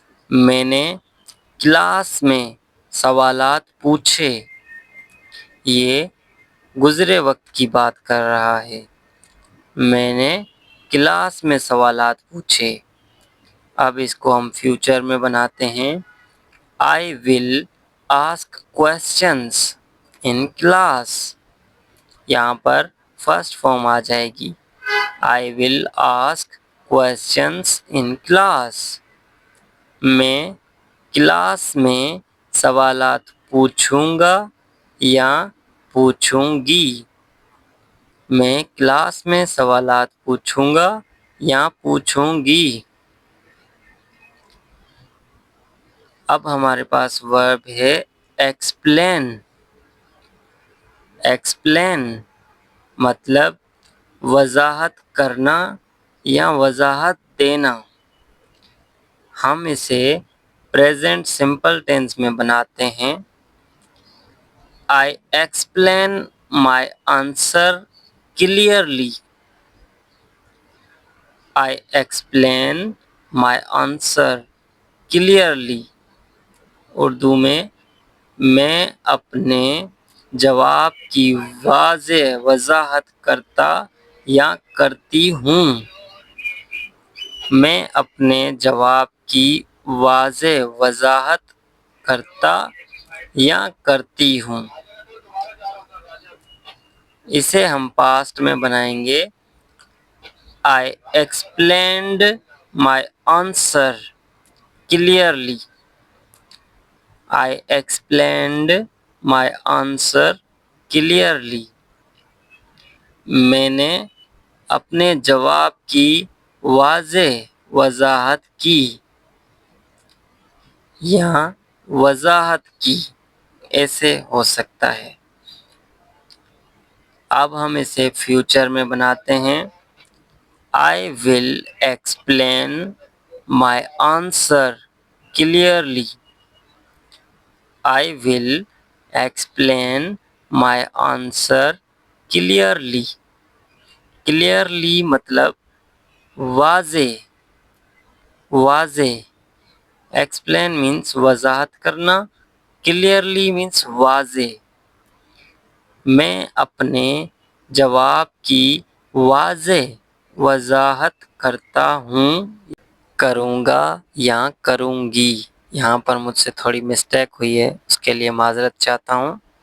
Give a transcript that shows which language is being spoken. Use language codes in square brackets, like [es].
[ur] میں نے کلاس میں سوالات پوچھے. یہ گزرے وقت کی بات کر رہا ہے. میں نے کلاس میں سوالات پوچھے. اب اس کو ہم فیوچر میں بناتے ہیں. [en] I will ask questions in class. [ur] یہاں پر فرسٹ فارم آ جائے گی. [en] I will ask questions in class. [ur] میں کلاس میں سوالات پوچھوں گا یا پوچھوں گی. میں کلاس میں سوالات پوچھوں گا یا پوچھوں گی. اب ہمارے پاس ورب ہے ایکسپلین. ایکسپلین مطلب وضاحت کرنا یا وضاحت دینا. ہم اسے پریزنٹ سمپل ٹینس میں بناتے ہیں. [en] I explain my answer clearly. I explain my answer clearly. [ur] Urdu میں اپنے جواب کی واضح وضاحت کرتا یا کرتی ہوں. میں اپنے جواب کی واضح وضاحت کرتا یا کرتی ہوں. اسے ہم پاسٹ میں بنائیں گے. [en] I explained my answer clearly. I explained my answer clearly. [ur] میں نے اپنے جواب کی واضح وضاحت کی یا وضاحت کی. ایسے ہو سکتا ہے. اب ہم اسے فیوچر میں بناتے ہیں. [en] I will explain my answer clearly. I will explain my answer clearly. [ur] Clearly مطلب واضح. واضح. [en] Explain means [ur] وضاحت کرنا. [en] Clearly means واضح. [ur] میں اپنے جواب کی واضح وضاحت کرتا ہوں. کروں گا یا کروں گی. یہاں پر مجھ سے تھوڑی مسٹیک ہوئی ہے، اس کے لیے معذرت چاہتا ہوں.